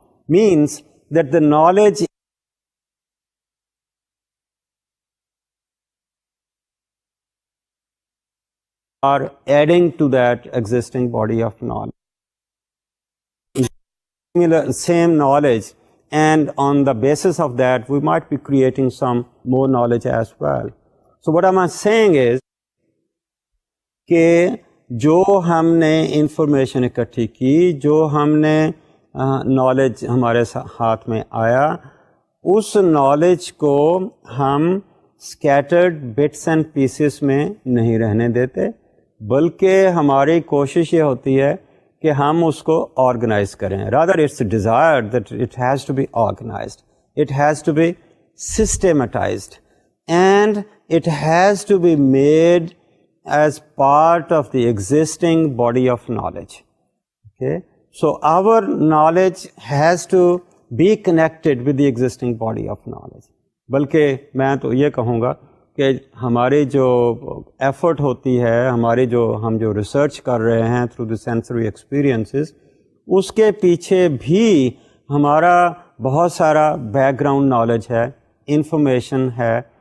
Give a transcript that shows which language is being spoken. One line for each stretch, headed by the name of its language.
English: Means that the knowledge are adding to that existing body of knowledge. Same knowledge, and on the basis of that we might be creating some more knowledge as well. So what am I saying is
Urdu: کہ جو ہم نے information اکٹھی کی, جو ہم نے knowledge ہمارے ہاتھ میں آیا, اس نالج کو ہم
English: scattered bits and pieces
Urdu: میں نہیں رہنے دیتے, بلکہ ہماری کوشش یہ ہوتی ہے کہ ہم اس کو آرگنائز کریں.
English: Rather it's desired that it has to be organised, it has to be systematised, and it has to be made as part of the existing body of knowledge. Okay, so our knowledge has to be connected with the existing body of knowledge.
Urdu: بلکہ میں تو یہ کہوں گا کہ ہماری جو effort ہوتی ہے, ہم جو ریسرچ کر رہے ہیں
English: through the sensory experiences,
Urdu: اس کے پیچھے بھی ہمارا بہت سارا بیک گراؤنڈ نالج ہے, انفارمیشن ہے.